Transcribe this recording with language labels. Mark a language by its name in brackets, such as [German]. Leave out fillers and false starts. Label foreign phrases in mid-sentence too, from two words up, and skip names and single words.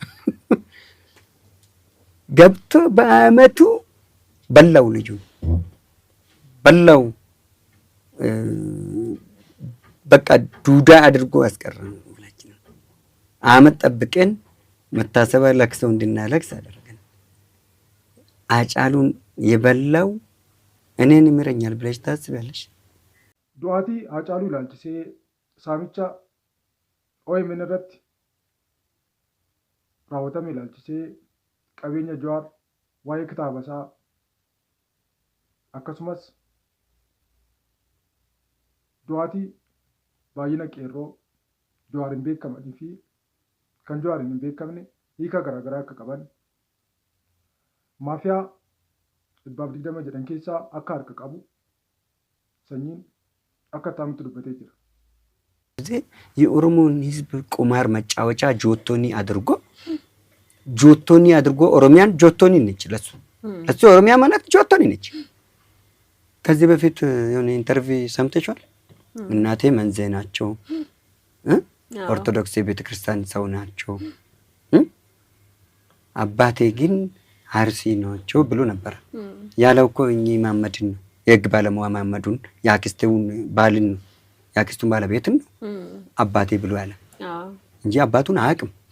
[Amharic] ገብቶ በአመቱ በላው ልጁ በላው። በቃ ዱዳ አድርጎ አስቀረን። ሁላችንም አመት ጠብቀን መታሰቢያ ለቅሰው እንድናለቅስ አደረገን። ሃጫሉን የበላው እኔን ይምረኛል ብለሽ ታስቢያለሽ? [Oromo] du'aatii Hacaaluu ilaalchise saamicha OMN irratti raawwatame ilaalchise qabeenya Jawaar waa'ee kitaaba isaa akkasumas du'aatii baay'ina qeerroo Jawaar hin beekamanii fi kan Jawaar hin beekamne hiika garaagaraa akka qaban maafiyaa 120 jedhan keessaa akka harka qabu sanyiin akka taa'amtu dubbatee jira. [Amharic] የኦሮሞን ህዝብ ቁማር መጫወቻ ጆቶኒ አድርጎ ኦሮሚያን ጆቶኒ ነች። ለሱ ኦሮሚያ ማለት ጆቶኒ ነች። ከዚህ በፊት የሆነ ኢንተርቪው ሰምተሻል? እናቴ መንዜ ናቸው፣ ኦርቶዶክስ ቤተክርስቲያን ሰው ናቸው፣ አባቴ ግን አርሲ ናቸው ብሎ ነበር ያለው እኮ እኚህ መሐመድን ነው፣ የህግ ባለሙያ መሐመዱን የአክስቱን ባለቤትን ነው አባቴ ብሎ ያለ እንጂ አባቱን አያውቅም።